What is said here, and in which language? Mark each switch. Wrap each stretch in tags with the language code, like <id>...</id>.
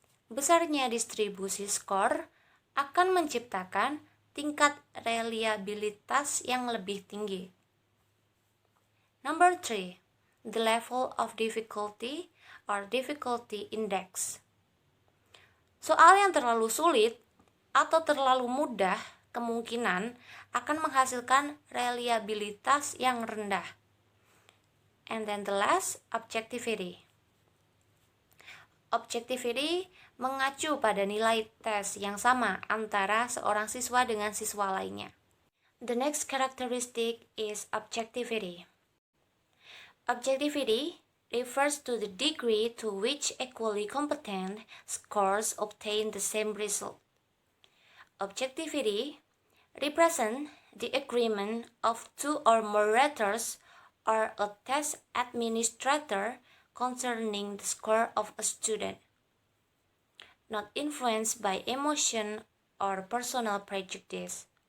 <id>Besarnya distribusi skor akan menciptakan tingkat reliabilitas yang lebih tinggi.</id> <en>Number 3, the level of difficulty or difficulty index.</en> <id>Soal yang terlalu sulit atau terlalu mudah kemungkinan akan menghasilkan reliabilitas yang rendah.</id> <en>And then the last, objectivity.</en> <id>Objectivity mengacu pada nilai tes yang sama antara seorang siswa dengan siswa lainnya.</id> <en>The next characteristic is objectivity. Objectivity refers to the degree to which equally competent scores obtain the same result. Objectivity represents the agreement of 2 or more raters or a test administrator concerning the score of a student, not influenced by emotion or personal prejudice.</en>